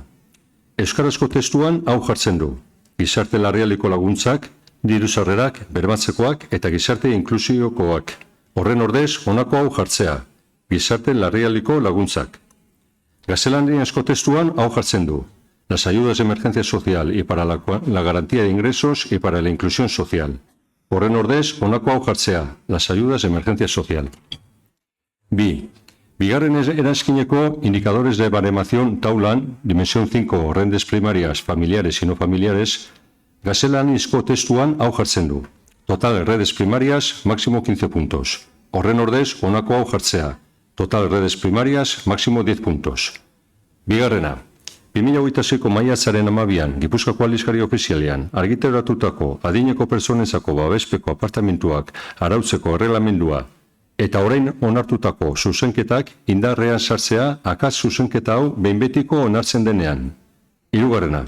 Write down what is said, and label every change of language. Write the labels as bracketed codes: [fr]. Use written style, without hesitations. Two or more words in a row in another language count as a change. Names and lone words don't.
[eu] Euskarazko testuan hau jartzen du. Gizarte larrialdiko laguntzak, diru sarrerak, bermatzekoak eta gizarte inklusiokoak. Horren ordez, honako hau jartzea. Gizarte larrialdiko laguntzak. Gaztelaniazko testuan hau jartzen du. [es] Las ayudas de emergencia social y para la garantía de ingresos y para la inclusión social. [eu] Horren ordez, honako hau jartzea. [es] Las ayudas de emergencia social. [eu] B. Bigarren erazkineko [es] indicadores de baremación taulan, dimensión 5, rendes primarias, familiares y no familiares, [eu] gaztelaniazko testuan hau jartzen du. [es] Total redes primarias, máximo 15 puntos. [eu] Horren ordez, honako hau jartzea. [es] Total redes primarias, máximo 10 puntos. [eu] Bigarrena. 2026ko maiatzaren 12an, Gipuzkoako aldizkari ofizialean, argitaratutako adineko pertsonentzako babespeko apartamentuak arautzeko erreglamendua eta orain onartutako zuzenketak indarrean sartzea akats zuzenketa hau behin betiko onartzen denean.